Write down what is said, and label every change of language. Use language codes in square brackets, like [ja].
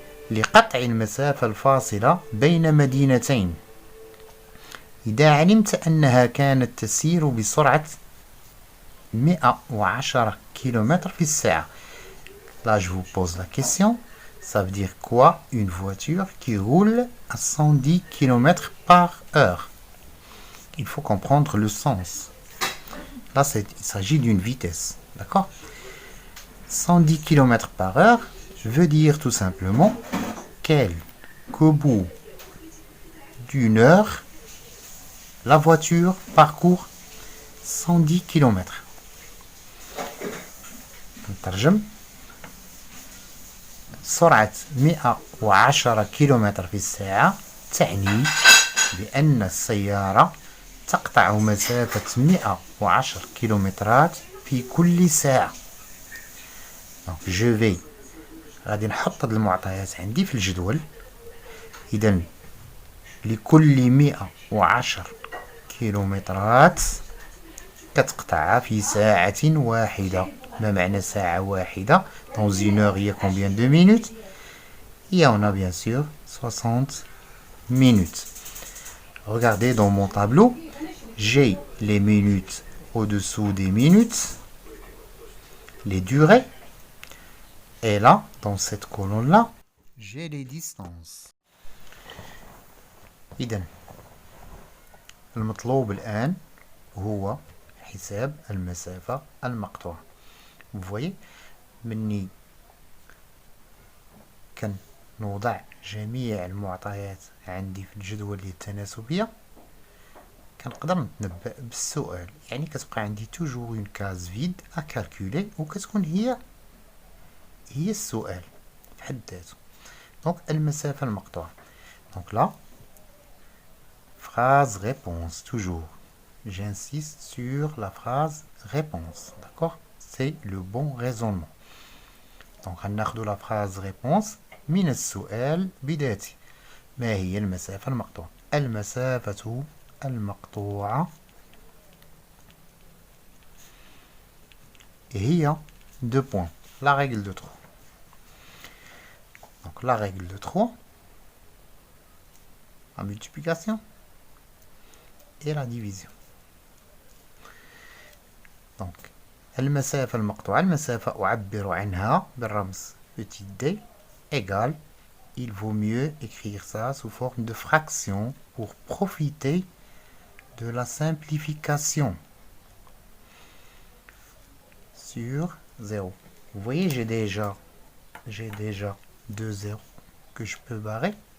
[ar] لقطع المسافة الفاصلة بين مدينتين. إذا علمت أنها كانت تسير بسرعة 110 km في الساعة. [fr] Là, je vous pose la question. Ça veut dire quoi une voiture qui roule à 110 km par heure? Il faut comprendre le sens. Là, il s'agit d'une vitesse. D'accord? 110 km par heure, je veux dire tout simplement qu'au bout d'une heure, la voiture parcourt 110 km. [ar] نترجم. سرعة 110 كيلومتر في الساعة تعني بأن السيارة تقطع مسافة 110 كيلومترات في كل ساعة. [fr] Donc je vais [ar] غادي نحط هاد المعطيات عندي في الجدول. إذن لكل 110 كيلومترات كتقطعها في ساعة واحدة. ما معنى ساعة واحدة؟ [fr] Dans une heure, il y a combien de minutes? Et on a bien sûr 60 minutes. Regardez dans mon tableau, j'ai les minutes au-dessous des minutes, les durées. Et là, dans cette colonne-là, j'ai les distances. [ar] إذن المطلوب الآن هو حساب المسافة المقطوعة. [fr] Vous voyez [ar] مني كنوضع جميع المعطيات عندي في الجدول التناسبية كنقدر نتنبأ بالسؤال. يعني كتبقى عندي [fr] توجور اون كاز فيد ا كالكولي [ar] وكتكون هي السؤال في حد ذاته. دونك المسافة المقطوعة. [fr] دونك لا phrase réponse toujours. J'insiste sur la phrase réponse. D'accord? C'est le bon raisonnement. Donc [ar] هناخدو [fr] la phrase réponse [ar] من السؤال بذاته. ما هي المسافة المقطوعة؟ المسافة المقطوعة هي [fr] 2 points. La règle de 3. Donc la règle de 3, la multiplication et la division. Donc [ar] المسافة المقطوعة، المسافة أعبر عنها بالرمز [fr] petit d égale. Il vaut mieux écrire ça sous forme de fraction pour profiter de la simplification sur 0. Vous voyez, j'ai déjà 2 zéros que je peux barrer.